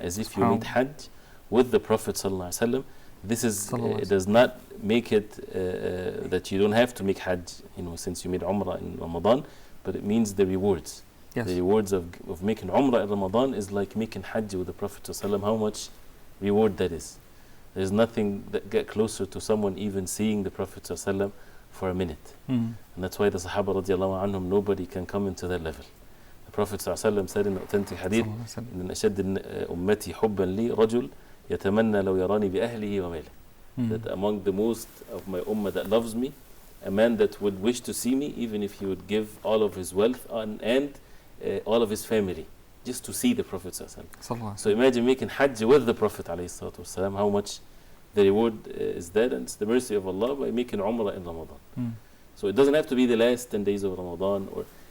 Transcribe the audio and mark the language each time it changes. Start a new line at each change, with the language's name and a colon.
English: As if you made Hajj with the Prophet ﷺ. This is, it does not make it that you don't have to make Hajj, since you made Umrah in Ramadan, but it means the rewards. Yes. The rewards of making Umrah in Ramadan is like making Hajj with the Prophet ﷺ. How much reward that is. There's nothing that get closer to someone even seeing the Prophet ﷺ for a minute. And that's why the Sahaba radiallahu anhum, nobody can come into that level. The Prophet ﷺ said in the authentic hadith,
Arabic: إن أشد أمتي حبا لي رجل يتمنى لو يراني بأهله وماله.
English: That among the most of my ummah that loves me, a man that would wish to see me even if he would give all of his wealth and all of his family just to see the Prophet ﷺ. So imagine making Hajj with the Prophet ﷺ, how much the reward is that, and it's the mercy of Allah by making Umrah in Ramadan. So it doesn't have to be the last 10 days of Ramadan, or